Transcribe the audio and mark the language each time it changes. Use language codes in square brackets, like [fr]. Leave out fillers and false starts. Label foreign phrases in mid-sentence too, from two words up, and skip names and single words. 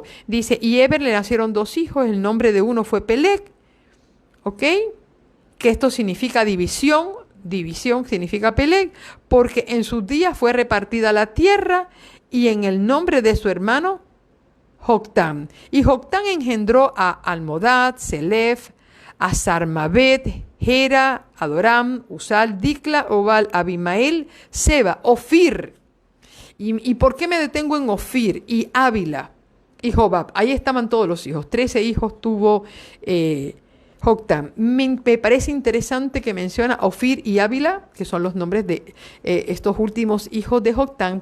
[es] Dice, y Eber le nacieron dos hijos, el nombre de uno fue Peleg, ¿ok? Que esto significa división significa Peleg, porque en sus días fue repartida la tierra y en el nombre de su hermano Joctán. Y Joctán engendró a Almodad, Selef, a Sarmabet, Gera, Adoram, Usal, Dicla, Obal, Abimael, Seba, Ofir. ¿Y por qué me detengo en Ofir? Y Ávila y Jobab. Ahí estaban todos los hijos. 13 hijos tuvo Joctán. Me parece interesante que menciona Ofir y Ávila, que son los nombres de estos últimos hijos de Joctán.